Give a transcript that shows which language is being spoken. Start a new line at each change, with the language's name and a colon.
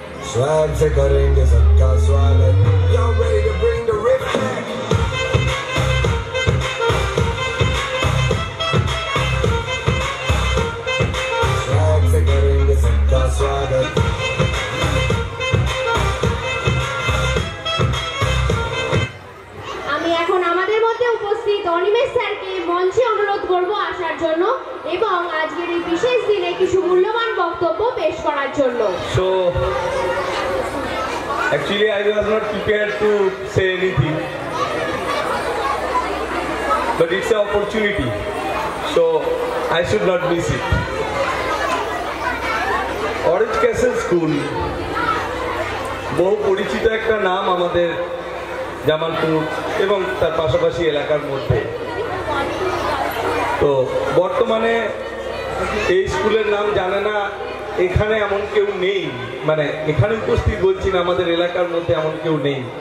Hindi: Swag से करेंगे सबका स्वागत।
English: Y'all ready to bring the rip back?
Hindi: Swag से करेंगे सबका स्वागत।
Bangla: আমি এখন আমাদের মধ্যে উপস্থিত অনিমেষ স্যারকে মঞ্চে অনুরোধ করব আসার জন্য এবং আজকের এই বিশেষ দিনে কিছু মূল্যবান বক্তব্য পেশ করার জন্য।
English: So actually I was not prepared to say anything, but it's an opportunity, so I should not miss it.
Bangla: Orange Castle School বহু পরিচিত একটা নাম আমাদের জামালপুর এবং তার পাশাপাশি এলাকার মধ্যে। তো বর্তমানে এই স্কুলের নাম জানে না এখানে এমন কেউ নেই, মানে এখানে উপস্থিত বলছি না, আমাদের এলাকার মধ্যে এমন কেউ নেই।